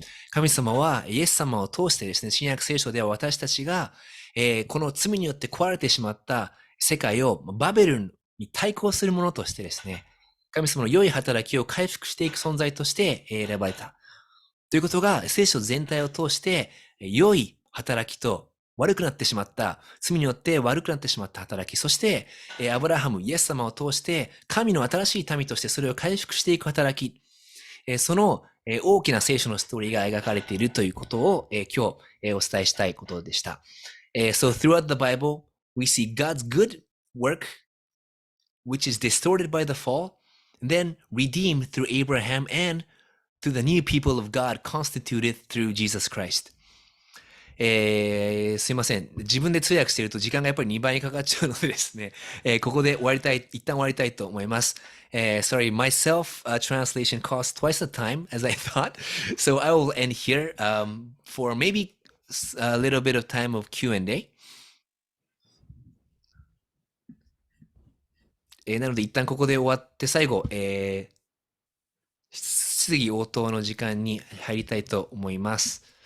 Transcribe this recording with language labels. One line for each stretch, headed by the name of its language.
Japanese: 神様はイエス様を通してですね、新約聖書では私たちが、この罪によって壊れてしまった世界をバベルに対抗するものとしてですね、神様の良い働きを回復していく存在として選ばれた。ということが聖書全体を通して良い働きと悪くなってしまった、罪によって悪くなってしまった働き、そしてアブラハム、イエス様を通して神の新しい民としてそれを回復していく働き、その大きな聖書のストーリーが描かれているということを今日お伝えしたいことでした。
English: So throughout the Bible, we see God's good work, which is distorted by the fall, then redeemed through Abraham and through the new people of God constituted through Jesus Christ.
Japanese: すいません。自分で通訳していると時間がやっぱり2倍にかかっちゃうのでですね、ここで一旦終わりたいと思います。
English: Sorry, my self translation cost twice the time as I thought. So I will end here for maybe a little bit of time of Q&A.
Japanese: なので一旦ここで終わって最後、質疑応答の時間に入りたいと思います。